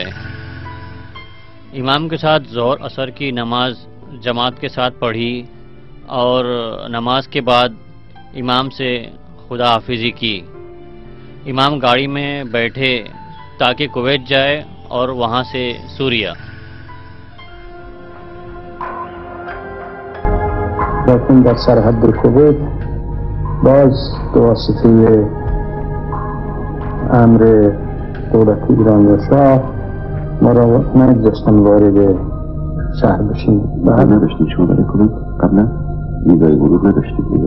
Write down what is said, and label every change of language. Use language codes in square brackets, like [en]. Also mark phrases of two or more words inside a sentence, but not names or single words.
[ur] امام کے ساتھ ظہر اثر کی نماز جماعت کے ساتھ پڑھی اور نماز کے بعد امام سے خدا حافظی کی. امام گاڑی میں بیٹھے تاکہ کویت جائے اور وہاں سے سوریا. [fa] لیکن در سرحد کویت باز توسطه امر دولت ایران و شاه ما را نگذاشتن وارد شهر بشیم. نداشتیم شما برای کویت قبلا ویزای ورود نداشتید؟